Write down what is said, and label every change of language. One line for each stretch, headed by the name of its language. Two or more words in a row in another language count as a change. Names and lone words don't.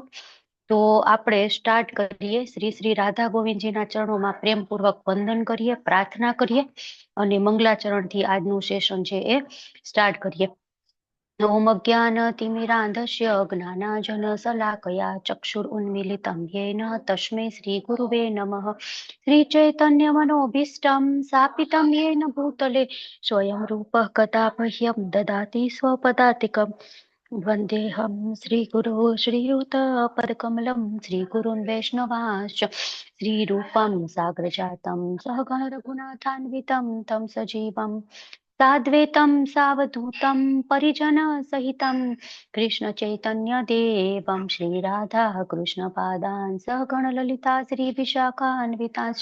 Gujarati: તો આપણે સ્ટાર્ટ કરીએ. શ્રી શ્રી રાધા ગોવિંદજીના ચરણોમાં પ્રેમપૂર્વક વંદન કરીએ, પ્રાર્થના કરીએ અને મંગલાચરણથી આજનું સેશન છે એ સ્ટાર્ટ કરીએ.
Sanskrit: ओम अज्ञानतिमिरांधस्य ज्ञानांजनशलाकया चक्षुरुन्मीलितं येन तस्मै श्रीगुरुवे नमः। श्रीचैतन्यमनोभीष्टं स्थापितं येन भूतले स्वयं रूपः कदा मह्यं ददाति स्वपदातिकम्। वन्देऽहं श्रीगुरो श्रीयुतपदकमलं श्रीगुरुन् वैष्णवांश्च श्रीरूपं साग्रजातं सहगण रघुनाथान्वितं तं सजीवं साद्वैतं सावधूतं परिजनसहितं कृष्णचैतन्यदेवं श्रीराधा कृष्णपादान् सहगण ललिता श्रीविशाखान्वितांश्च।